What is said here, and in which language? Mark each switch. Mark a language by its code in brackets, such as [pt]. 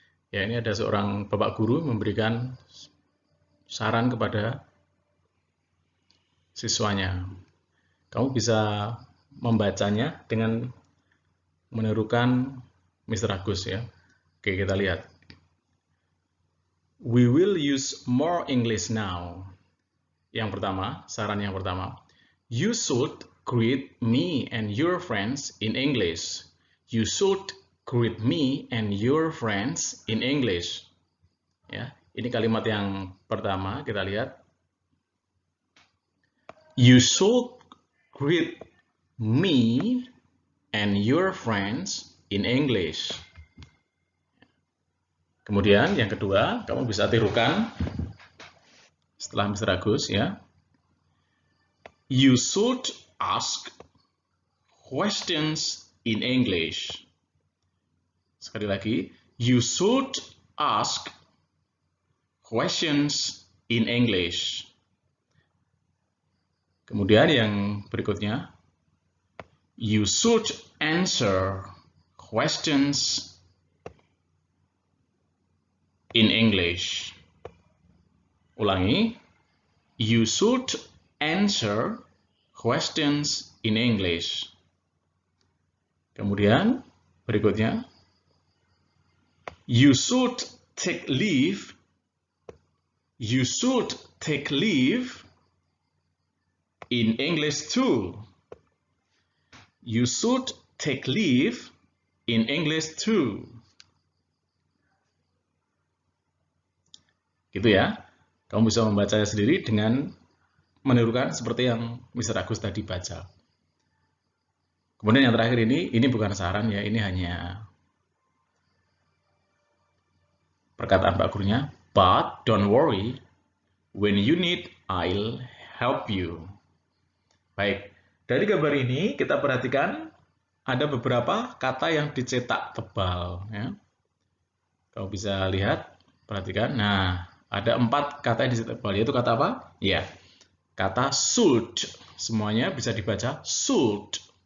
[id] Ya, ini ada seorang bapak guru memberikan saran kepada siswanya. Kamu bisa membacanya dengan menirukan Mr. Agus ya. Oke, kita lihat. [en] We will use more English now. [id] Yang pertama, saran yang pertama. [en] You should greet me and your friends in English. You should greet me and your friends in English. [id] Ya, ini kalimat yang pertama, kita lihat. [en] You should greet me and your friends in English. [id] Kemudian yang kedua, kamu bisa tirukan setelah Mr. Agus ya. [en] You should ask questions in English. [id] Sekali lagi, [en] you should ask questions in English. [id] Kemudian yang berikutnya, [en] you should answer questions in English. [id] Ulangi, [en] you should answer questions in English. [id] Kemudian berikutnya, [en] you should take leave. You should take leave in English too. You should take leave in English too. [id] Gitu ya. Kamu bisa membacanya sendiri dengan menirukan seperti yang Mr. Agus tadi baca. Kemudian yang terakhir ini bukan saran ya, ini hanya perkataan Pak gurunya. [en] But don't worry, when you need, I'll help you. [id] Baik, dari gambar ini kita perhatikan ada beberapa kata yang dicetak tebal. Ya. Kamu bisa lihat, perhatikan. Nah, ada 4 kata yang dicetak tebal, yaitu kata apa? Ya, kata should. Semuanya bisa dibaca should.